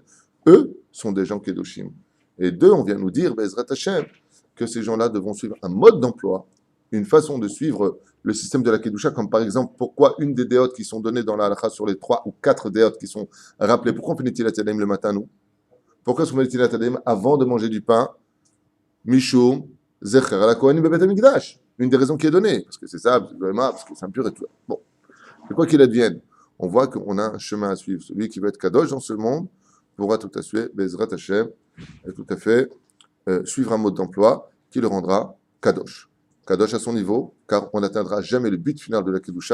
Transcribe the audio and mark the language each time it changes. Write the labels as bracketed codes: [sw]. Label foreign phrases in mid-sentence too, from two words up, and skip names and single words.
[fr] Eux sont des gens Kedoshim. Et d'eux, on vient nous dire, [he] בעזרת השם, [fr] que ces gens-là devront suivre un mode d'emploi, une façon de suivre le système de la Kedusha, comme par exemple, pourquoi une des déotes qui sont données dans la halakha sur les 3 ou 4 déotes qui sont rappelées, pourquoi on fait [he] נטילת ידיים [fr] le matin, nous? Pourquoi est-ce qu'on fait [he] נטילת ידיים [fr] avant de manger du pain? [he] משום זכר לכהנים בבית המקדש. [fr] Une des raisons qui est donnée, parce que c'est ça, parce que c'est impur et tout. Bon, mais quoi qu'il advienne, on voit qu'on a un chemin à suivre. Celui qui veut être Kadosh dans ce monde pourra tout à fait, [he] בעזרת השם, [fr] et tout à fait suivre un mode d'emploi qui le rendra Kadosh. Kadosh à son niveau, car on n'atteindra jamais le but final de la Kedusha.